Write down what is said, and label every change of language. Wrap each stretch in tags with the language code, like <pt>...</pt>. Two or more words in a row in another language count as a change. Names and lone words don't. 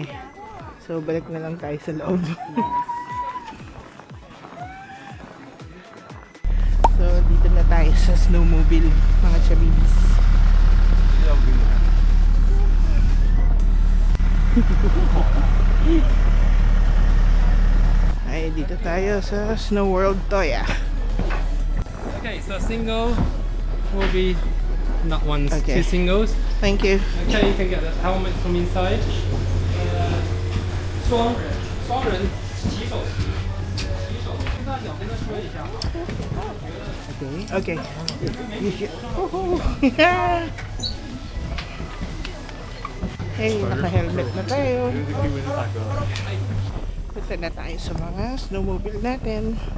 <tl>So, balik na lang tayo sa loob. So, dito na tayo sa snowmobile, mga chabibis. Ay, dito tayo sa Snow World Toya.</tl> <en>Okay, so single will be not ones, Okay. two singles. Thank you. Okay, you can get the helmet from inside.</en> <zh>双人骑手，跟他说一下。</zh> <tl>Okay. Hey, naka-helmet na tayo. Punta na tayo sa mga snowmobile natin.</tl>